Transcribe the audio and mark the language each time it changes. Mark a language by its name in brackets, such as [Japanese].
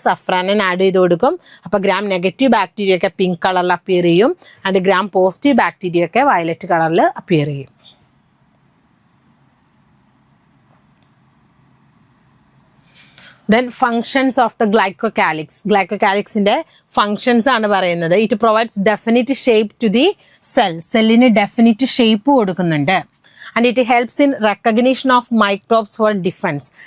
[Malayalam] സഫ്രാനൻ add ചെയ്ത് കൊടുക്കും. അപ്പോൾ ഗ്രാം നെഗറ്റീവ് ബാക്ടീരിയ ഒക്കെ പിങ്ക് കളറിൽ അപ്പിയർ ചെയ്യും, ആൻഡ് ഗ്രാം പോസിറ്റീവ് ബാക്ടീരിയ ഒക്കെ വയലറ്റ് കളറിൽ അപ്പിയർ ചെയ്യും. [English] Then functions of the glycocalyx. Glycocalyxന്റെ functions [Malayalam] ആണ് പറയുന്നത്. [English] It provides definite shape to the cell. [Malayalam] സെല്ലിന് ഡെഫിനിറ്റ് ഷേപ്പ് കൊടുക്കുന്നുണ്ട്. [English] And it helps in recognition of microbes for defense.